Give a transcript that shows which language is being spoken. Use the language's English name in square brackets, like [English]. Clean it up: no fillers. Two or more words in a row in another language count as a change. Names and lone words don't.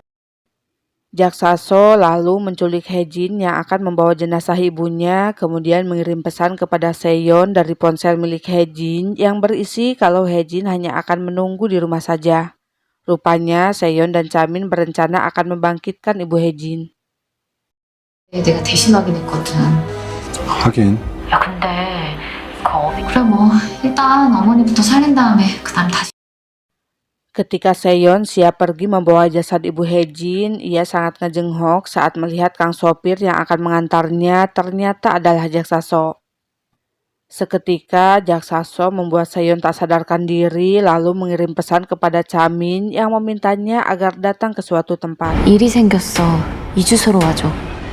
[Indonesian] Jaksa So lalu menculik Hejin yang akan membawa jenazah ibunya, kemudian mengirim pesan kepada Seyon dari ponsel milik Hejin yang berisi kalau Hejin hanya akan menunggu di rumah saja. Rupanya Seyon dan Chamin berencana akan membangkitkan Ibu Hejin. [Korean] 내가 대신 확인했거든. 하긴. 야, 근데 그래 뭐 일단 어머니부터 살린 다음에 그다음 다시. [Indonesian] Ketika Seyon siap pergi membawa jasad Ibu Hejin, ia sangat ngejenghok saat melihat kang sopir yang akan mengantarnya ternyata adalah Jaksa So. Seketika Jaksaso membuat Seyon tak sadarkan diri lalu mengirim pesan kepada Chamin yang memintanya agar datang ke suatu tempat. [Korean] 일이 생겼어. 이 주소로 와줘.